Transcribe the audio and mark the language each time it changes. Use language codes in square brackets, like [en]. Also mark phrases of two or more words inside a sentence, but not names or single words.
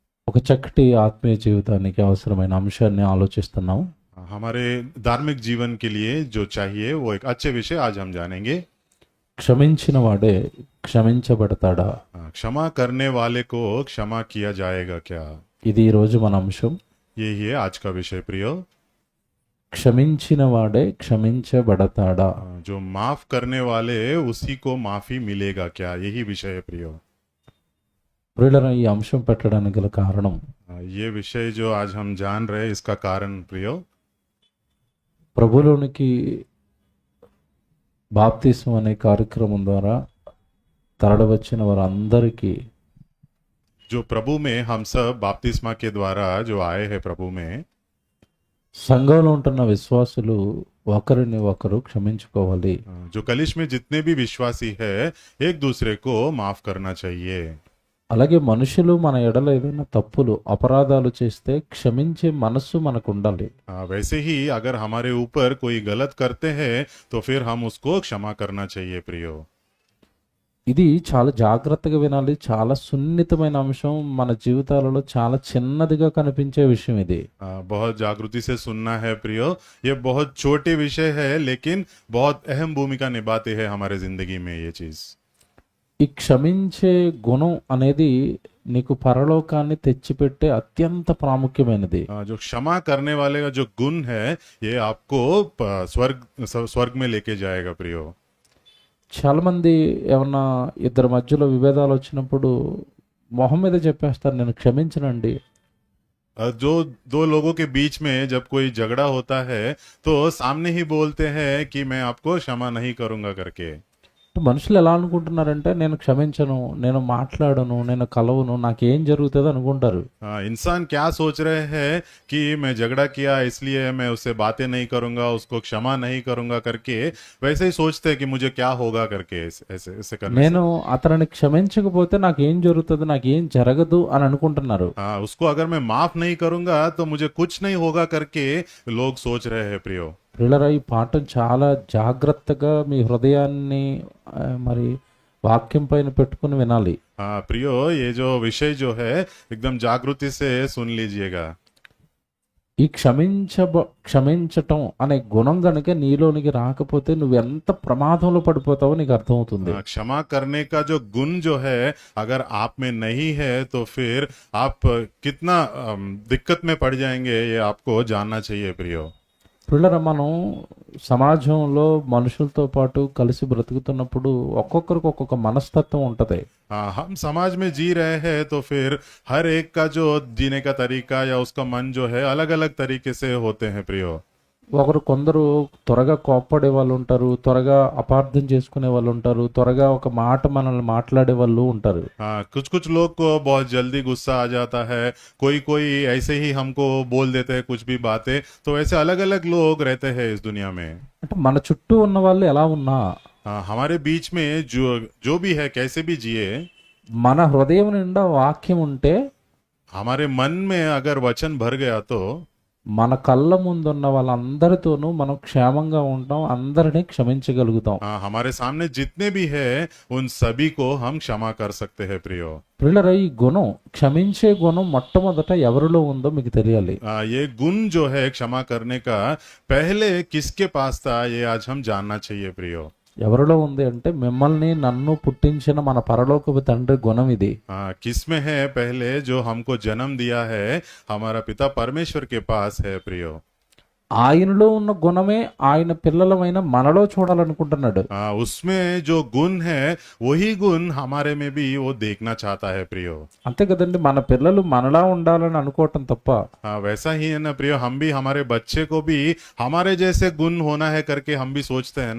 [te] ఒక చక్కటి ఆత్మీయ జీవితానికి అవసరమైన అంశాన్ని ఆలోచిస్తున్నాం. [hi] हमारे धार्मिक जीवन के लिए जो चाहिए वो एक अच्छे विषय आज हम जानेंगे। [te] క్షమించిన వాడే క్షమించబడతాడా? [hi] क्षमा करने वाले को क्षमा किया जाएगा क्या? [te] ఇది ఈరోజు మన అంశం. [hi] यही है आज का विषय प्रियो। [te] క్షమించిన వాడే క్షమించబడతాడా? [hi] जो माफ करने वाले उसी को माफी मिलेगा क्या? यही विषय है प्रियो। [te] ప్రియులారా, ఈ అంశం పెట్టడానికి గల కారణం [hi] ये विषय जो आज हम जान रहे हैं इसका कारण प्रियो, [te] ప్రభులోనికి బాప్తిస్మం అనే కార్యక్రమం ద్వారా తరలివచ్చిన వారందరికీ [hi] जो प्रभु में हम सब बपतिस्मा के द्वारा जो आए हैं प्रभु में, [te] సంఘంలో ఉంటున్న విశ్వాసులు ఒకరిని ఒకరు క్షమించుకోవాలి. [hi] जो कलिश में जितने भी विश्वासी है एक दूसरे को माफ करना चाहिए। [te] అలాగే మనుషులు మన ఎడల ఏదైనా తప్పులు అపరాధాలు చేస్తే క్షమించే మనస్సు మనకు ఉండాలి. [hi] वैसे ही अगर हमारे ऊपर कोई गलत करते हैं तो फिर हम उसको क्षमा करना चाहिए प्रियो। [te] ఇది చాలా జాగ్రత్తగా వినాలి. చాలా సున్నితమైన అంశం. మన జీవితాలలో చాలా చిన్నదిగా కనిపించే విషయం ఇది. [hi] बहुत जागृति से सुनना है प्रियो। ये बहुत छोटे विषय है लेकिन बहुत अहम भूमिका निभाते हैं हमारे जिंदगी में ये चीज। [te] ఈ క్షమించే గుణం అనేది నీకు పరలోకాన్ని తెచ్చిపెట్టే అత్యంత ప్రాముఖ్యమైనది. [hi] जो क्षमा करने वाले का जो गुण है ये आपको स्वर्ग में लेके जाएगा प्रियो। [te] చాలా మంది ఏమన్నా ఇద్దరి మధ్యలో విభేదాలు వచ్చినప్పుడు మొహం మీద చెప్పేస్తారు, నేను క్షమించనండి. [hi] जो दो लोगों के बीच में जब कोई झगड़ा होता है तो सामने ही बोलते हैं कि मैं आपको क्षमा नहीं करूंगा करके। [te] మనుషులు ఎలా అనుకుంటున్నారంటే, నేను క్షమించను, నేను మాట్లాడను, నేను కలవను, నాకేం జరుగుతుంది అనుకుంటారు. [hi] इंसान क्या सोच रहे हैं कि मैं झगड़ा किया इसलिए मैं उससे बातें नहीं करूंगा, उसको क्षमा नहीं करूंगा करके वैसे ही सोचते हैं कि मुझे क्या होगा करके ऐसे ऐसे करने [te] నేను అతనిని క్షమించకపోతే నాకేం జరుగుతుంది, నాకేం జరగదు అని అనుకుంటున్నారు. [hi] उसको अगर मैं माफ नहीं करूंगा तो मुझे कुछ नहीं होगा करके लोग सोच रहे हैं प्रियो। [te] ప్రియులారా, ఈ పాఠం చాలా జాగ్రత్తగా మీ హృదయాన్ని మరి వాక్యం పైన పెట్టుకుని వినాలి. [hi] प्रियो, ये जो विषय जो है एकदम जागृति से सुन लीजिएगा। [te] ఈ క్షమించటం అనే గుణం గనుక నీలోనికి రాకపోతే నువ్వు ఎంత ప్రమాదంలో పడిపోతావో నీకు అర్థమవుతుంది. [hi] क्षमा करने का जो गुण जो है अगर आप में नहीं है तो फिर आप कितना दिक्कत में पड़ जाएंगे ये आपको जानना चाहिए प्रियो। [te] పిల్లల, మనం సమాజంలో మనుషులతో పాటు కలిసి బ్రతుకుతున్నప్పుడు ఒక్కొక్కరికి ఒక్కొక్క మనస్తత్వం ఉంటది. [hi] हम समाज में जी रहे हैं तो फिर हर एक का जो जीने का तरीका या उसका मन जो है अलग अलग तरीके से होते हैं प्रियो। [te] కొందరు త్వరగా కోప్పడే వాళ్ళు ఉంటారు, త్వరగా అపార్థం చేసుకునే వాళ్ళు ఉంటారు, త్వరగా ఒక మాట మనల్ని మాట్లాడే వాళ్ళు ఉంటారు. [hi] कुछ कुछ लोग को बहुत जल्दी गुस्सा आ जाता है, कोई कोई ऐसे ही हमको बोल देते हैं कुछ भी बातें, तो ऐसे अलग अलग लोग रहते हैं इस दुनिया में। [te] అంటే మన చుట్టూ ఉన్న వాళ్ళు ఎలా ఉన్నా [hi] हमारे बीच में जो भी है कैसे भी जिए, [te] మన హృదయం నిండా వాక్యం ఉంటే [hi] हमारे मन में अगर वचन भर गया तो [te] మన కళ్ళ ముందున్న వాళ్ళందరితోనూ మనం క్షేమంగా ఉంటాం, అందరినీ క్షమించగలుగుతాం. [hi] हमारे सामने जितने भी है उन सभी को हम क्षमा कर सकते हैं प्रियो। [te] ప్రియులారా, ఈ గుణం, క్షమించే గుణం మొట్టమొదట ఎవరిలో ఉందో మీకు తెలియాలి. [hi] ये गुण जो है क्षमा करने का पहले किसके पास था ये आज हम जानना चाहिए प्रियो। [te] ఎవరిలో ఉంది అంటే, మిమ్మల్ని నన్ను పుట్టించిన మన పరలోకపు తండ్రి గుణం ఇది. [hi] किस में है? पहले जो हमको जन्म दिया है हमारा पिता परमेश्वर के पास है प्रियो। [te] ఆయనలో ఉన్న గుణమే ఆయన పిల్లలమైన మనలో చూడాలనుకుంటున్నాడు. [hi] उसमें जो गुण है वही गुण हमारे में भी वो देखना चाहता है प्रियो। [te] అంతే కదండి, మన పిల్లలు మనలా ఉండాలని అనుకోవటం తప్ప [hi] वैसा ही है ना प्रियो, हम भी हमारे बच्चे को भी हमारे जैसे गुण होना है करके हम भी सोचते हैं ना।